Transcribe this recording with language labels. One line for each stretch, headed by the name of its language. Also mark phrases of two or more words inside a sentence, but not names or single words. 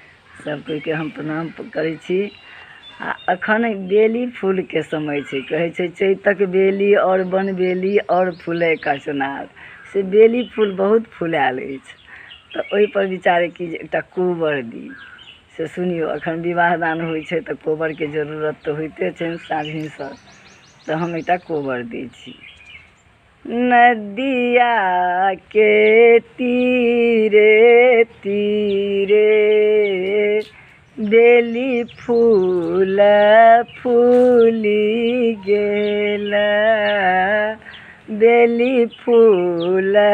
Maithili: सब कोई के हम प्रणाम करै छी। अखन बेली फूल के समय छै, कहै छै चैतक बेली और बनबेली और फूलै का चुनार। से बेली फूल बहुत फुलायल अछि, तऽ ओहिपर विचार की जे एकटा कोबर दी। से सुनियौ, अखन विवाह दान होइ छै तऽ कोबरके जरूरत तऽ होइते छै साँझ भिनसर, तऽ हम एकटा कोबर दै छी। नदिया के तीरे तीरे बेली फूल फूली गेल, बेली फूल